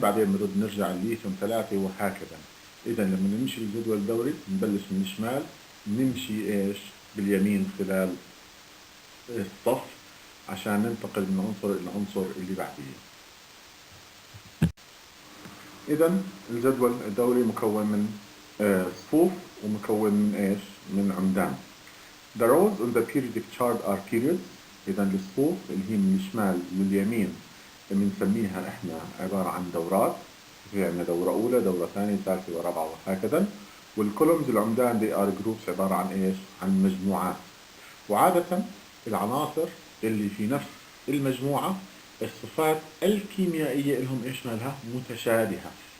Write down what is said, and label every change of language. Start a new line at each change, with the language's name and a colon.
Arabic: بعدين بنرد نرجع الليثيوم 3 وهكذا. إذا لما نمشي بالجدول الدوري نبلش من الشمال، نمشي إيش؟ باليمين خلال الصف عشان ننتقل من عنصر إلى عنصر اللي بعديه. إذا الجدول الدوري مكون من صفوف ومكون من إيش؟ من عمدان.
English: The rows on the periodic chart are periods.
Arabic: إذا الصفوف اللي هي من الشمال لليمين بنسميها إحنا عبارة عن دورات. في عندنا دورة أولى، دورة ثانية، ثالثة ورابعة وهكذا. والكولومز العمدان
English: they are groups
Arabic: عبارة عن إيش؟ عن مجموعات. وعادة العناصر اللي في نفس المجموعة الصفات الكيميائية لهم إيش مالها؟ متشابهة.